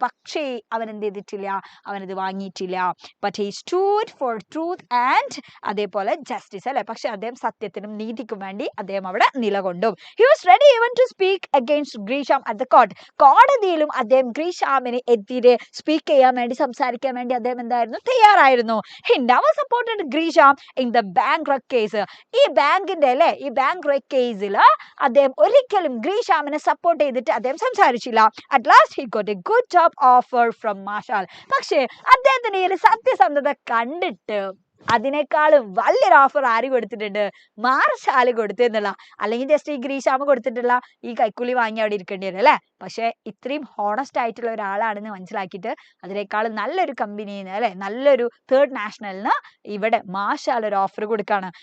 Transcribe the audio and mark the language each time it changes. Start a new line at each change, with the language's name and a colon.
Malayalam: പക്ഷേ അവൻ എന്ത് ചെയ്തിട്ടില്ല, അവനത് വാങ്ങിയിട്ടില്ല.
English: but he stood for truth
Malayalam: and അതേപോലെ ജസ്റ്റിസ് അല്ലെ. പക്ഷെ അദ്ദേഹം സത്യത്തിനും നീതിക്കും വേണ്ടി അദ്ദേഹം അവിടെ നിലകൊണ്ടു.
English: He was ready even to speak against Gresham at the court.
Malayalam: കോടതിയിലും അദ്ദേഹം ഗ്രീഷാമിന് എതിരെ സ്പീക്ക് ചെയ്യാൻ വേണ്ടി, സംസാരിക്കാൻ വേണ്ടി അദ്ദേഹം എന്തായിരുന്നു, തയ്യാറായിരുന്നു.
English: He never supported Grisham in the bankrupt case.
Malayalam: ഈ ബാങ്കിന്റെ അല്ലെ, ഈ ബാങ്ക്രപ്റ്റ് കേസിൽ അദ്ദേഹം ഒരിക്കലും ഗ്രീഷാമിനെ സപ്പോർട്ട് ചെയ്തിട്ട് അദ്ദേഹം സംസാരിച്ചില്ല.
English: At last he got a good job offer from Marshall.
Malayalam: പക്ഷേ അദ്ദേഹത്തിന് ഈ സത്യസന്ധത കണ്ടിട്ട് അതിനേക്കാളും വലിയൊരു ഓഫർ ആര് കൊടുത്തിട്ടുണ്ട്, മാർഷാല് കൊടുത്തു എന്നുള്ള. അല്ലെങ്കിൽ ജസ്റ്റ് ഈ ഗ്രീഷാമ കൊടുത്തിട്ടുള്ള ഈ കൈക്കൂലി വാങ്ങി അവിടെ ഇരിക്കേണ്ടി വരും അല്ലെ. പക്ഷെ ഇത്രയും ഹോണസ്റ്റ് ആയിട്ടുള്ള ഒരാളാണെന്ന് മനസ്സിലാക്കിയിട്ട് അതിനേക്കാളും നല്ലൊരു കമ്പനിന്ന് അല്ലെ, നല്ലൊരു തേർഡ് നാഷണലിന് ഇവിടെ മാർഷാൽ ഒരു ഓഫർ കൊടുക്കുകയാണ്.